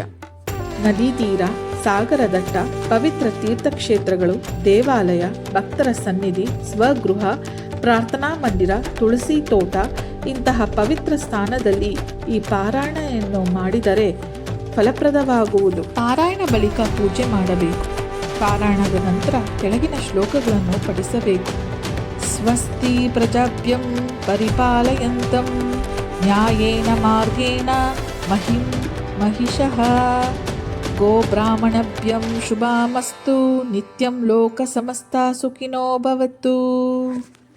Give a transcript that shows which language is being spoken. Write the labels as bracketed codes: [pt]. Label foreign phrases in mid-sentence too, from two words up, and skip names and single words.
[kn] ನದಿ ತೀರ, ಸಾಗರ ದಟ್ಟ, ಪವಿತ್ರ ತೀರ್ಥಕ್ಷೇತ್ರಗಳು, ದೇವಾಲಯ, ಭಕ್ತರ ಸನ್ನಿಧಿ, ಸ್ವಗೃಹ, ಪ್ರಾರ್ಥನಾ ಮಂದಿರ, ತುಳಸಿ ತೋಟ ಇಂತಹ ಪವಿತ್ರ ಸ್ಥಾನದಲ್ಲಿ ಈ ಪಾರಾಯಣವನ್ನು ಮಾಡಿದರೆ ಫಲಪ್ರದವಾಗುವುದು. ಪಾರಾಯಣ ಬಳಿಕ ಪೂಜೆ ಮಾಡಬೇಕು. ಪಾರಾಯಣದ ನಂತರ ಕೆಳಗಿನ ಶ್ಲೋಕಗಳನ್ನು ಪಠಿಸಬೇಕು. [sa] ಸ್ವಸ್ತಿ ಪ್ರಜಾಭ್ಯಂ ಪರಿಪಾಲಯಂತಂ ನ್ಯಾಯೇನ ಮಾರ್ಗೇಣ ಮಹಿಂ ಮಹಿಷಃ ಗೋಬ್ರಾಹ್ಮಣಭ್ಯಂ ಶುಭಾಮಸ್ತು ನಿತ್ಯಂ ಲೋಕ ಸಮಸ್ತ ಸುಖಿನೋ ಭವತು.